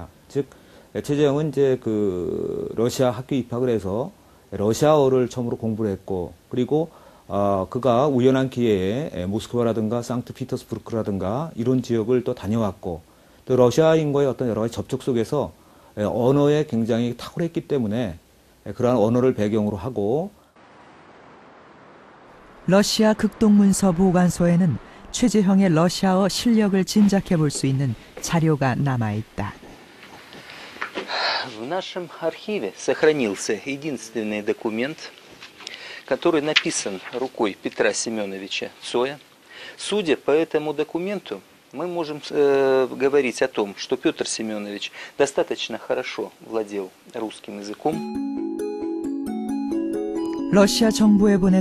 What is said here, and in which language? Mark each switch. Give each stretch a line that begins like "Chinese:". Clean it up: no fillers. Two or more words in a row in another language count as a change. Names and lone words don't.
Korean: 즉 최재형은 이제 그 러시아 학교 입학을 해서 러시아어를 처음으로 공부를 했고 그리고 그가 우연한 기회에 모스크바라든가 상트피터스부르크라든가 이런 지역을 또 다녀왔고 또 러시아인과의 어떤 여러 가지 접촉 속에서 언어에 굉장히 탁월했기 때문에 그러한 언어를 배경으로 하고 러시아 극동문서 보관소에는 최재형의 러시아어 실력을 짐작해 볼 수 있는 자료가 남아있다.
Russian: В нашем архиве сохранился единственный документ, который написан рукой Петра Семеновича Цоя. Судя по этому документу, мы можем говорить о том, что Петр Семенович достаточно хорошо владел русским языком.
Korean: 러시아 정부에 보내는